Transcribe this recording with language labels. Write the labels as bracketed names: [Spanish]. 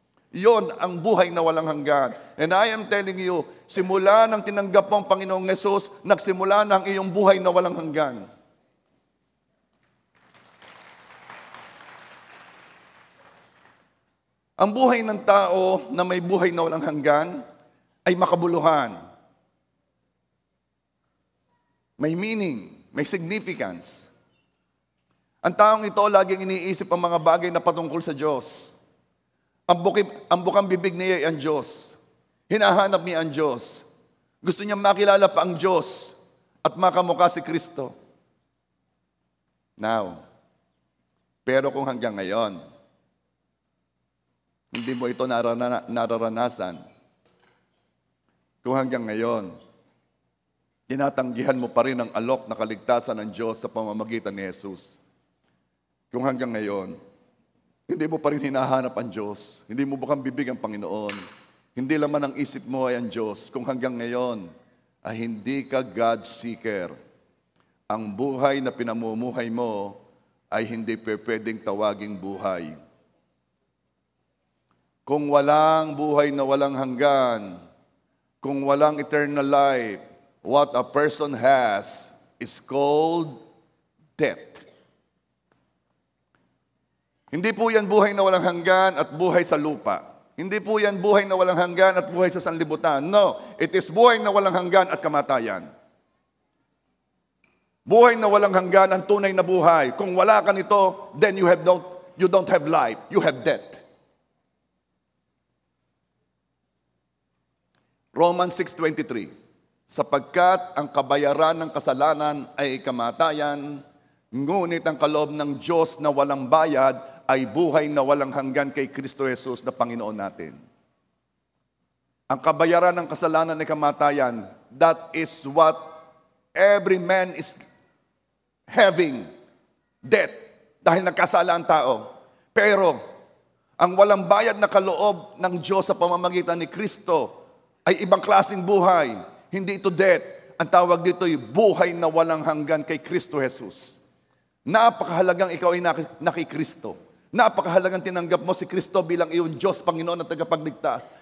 [Filipino] Yon ang buhay na walang hanggan. [English] And I am telling you, [Filipino] simula nang tinanggap mo ang Panginoong Yesus, nagsimula na ang iyong buhay na walang hanggan. Ang buhay ng tao na may buhay na walang hanggan ay makabuluhan. May meaning, may significance. Ang taong ito laging iniisip ang mga bagay na patungkol sa Diyos. Ang bukang bibig niya ay ang Diyos. Hinahanap niya ang Diyos. Gusto niya makilala pa ang Diyos at makamukha si Kristo. Now, pero kung hanggang ngayon, hindi mo ito nararanasan, kung hanggang ngayon, tinatanggihan mo pa rin ang alok na kaligtasan ng Diyos sa pamamagitan ni Jesus. Kung hanggang ngayon, hindi mo pa rin hinahanap ang Diyos, hindi mo bukang bibig ang Panginoon, hindi laman ang isip mo ay ang Diyos, kung hanggang ngayon ay hindi ka God seeker, ang buhay na pinamumuhay mo ay hindi pwedeng tawaging buhay. Kung walang buhay na walang hanggan, kung walang [English] eternal life, what a person has is called death. [Filipino] Hindi po yan buhay na walang hanggan at buhay sa lupa. Hindi po yan buhay na walang hanggan at buhay sa sanlibutan. [English] No, it is [Filipino] buhay na walang hanggan at kamatayan. Buhay na walang hanggan ang tunay na buhay. Kung wala ka nito, [English] then you don't have life. You have death. Romans 6:23. [Filipino] Sapagkat ang kabayaran ng kasalanan ay kamatayan, ngunit ang kaloob ng Diyos na walang bayad ay buhay na walang hanggan kay Kristo Jesus na Panginoon natin. Ang kabayaran ng kasalanan ay kamatayan. [English] That is what every man is having. Death. [Filipino] Dahil nagkasala ang tao. Pero, ang walang bayad na kaloob ng Diyos sa pamamagitan ni Kristo ay ibang klaseng buhay. Hindi ito death. Ang tawag dito ay buhay na walang hanggan kay Kristo Jesus. Napakahalagang ikaw ay nakikristo. Napakahalagang tinanggap mo si Kristo bilang iyong Diyos, Panginoon at tagapagligtas.